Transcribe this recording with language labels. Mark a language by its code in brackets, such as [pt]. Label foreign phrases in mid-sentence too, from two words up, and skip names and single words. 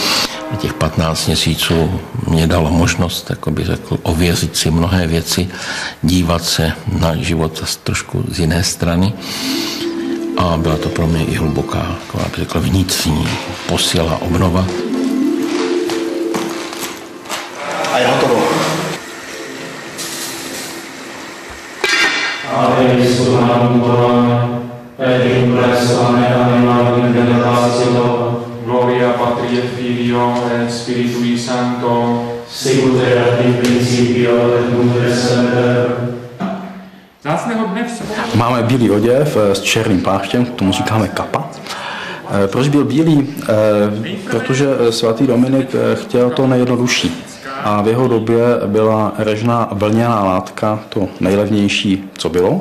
[cs] Těch 15 měsíců mě dalo možnost, jako bych řekl, ověřit si mnohé věci, dívat se na život trošku z jiné strany. A byla to pro mě i hluboká, jako bych řekl, vnitřní posila, obnova. A je hotovo. [la] Gloria Patri et Filio et Spiritui Sancto, sicut erat in principio et nunc et semper. [cs] Máme bílý oděv s černým pláštěm, k tomu říkáme kapa. Proč byl bílý? Protože svatý Dominik chtěl to nejjednodušší. A v jeho době byla režná vlněná látka to nejlevnější, co bylo.